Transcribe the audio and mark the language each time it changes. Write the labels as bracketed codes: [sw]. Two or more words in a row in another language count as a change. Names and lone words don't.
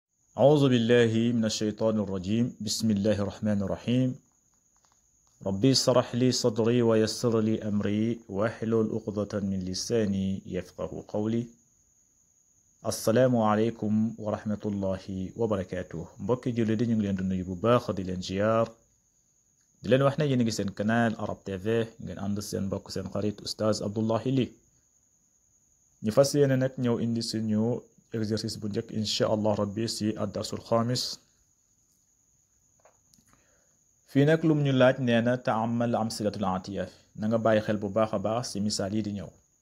[ar] أعوذ بالله من الشيطان الرجيم بسم الله الرحمن الرحيم ربي اشرح لي صدري ويسر لي أمري واحلل عقدة من لساني يفقه قولي السلام عليكم ورحمة الله وبركاته [wo] mbokki julli di ñu ngi leen di nuyu bu baax di leen ziar di leen wax ne yéen a ngi seen canal Arab TV ngeen ànd seen mbokk seen xarit Oustaz Abdoulaye Ly ñu fas yéene nag ñëw indi suñu exercice bu njëkk [ar] إن شاء الله ربي [wo] si [ar] الدرس الخامس [wo] fii nag lum ñu laaj nee na [ar] تأمل الأمثلة الآتية [wo] na nga bàyyi xel bu baax a baax si misaal yi di ñëw